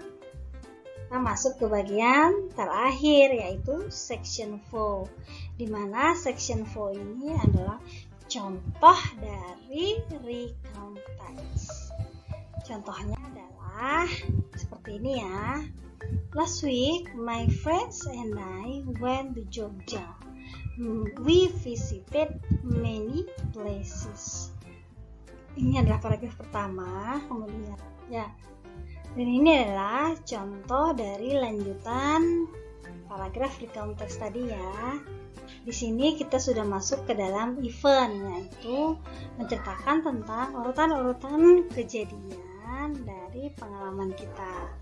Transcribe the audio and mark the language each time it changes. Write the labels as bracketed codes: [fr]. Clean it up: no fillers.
[id] Kita masuk ke bagian terakhir, yaitu section 4, di mana section 4 ini adalah contoh dari recount text. Contohnya adalah seperti ini ya. [en] Last week, my friends and I went to Jogja. We visited many places. [id] Ini adalah paragraf pertama, kemudian dan ini adalah contoh dari lanjutan paragraf recount text tadi ya. Di sini kita sudah masuk ke dalam event, yaitu menceritakan tentang urutan-urutan kejadian dari pengalaman kita.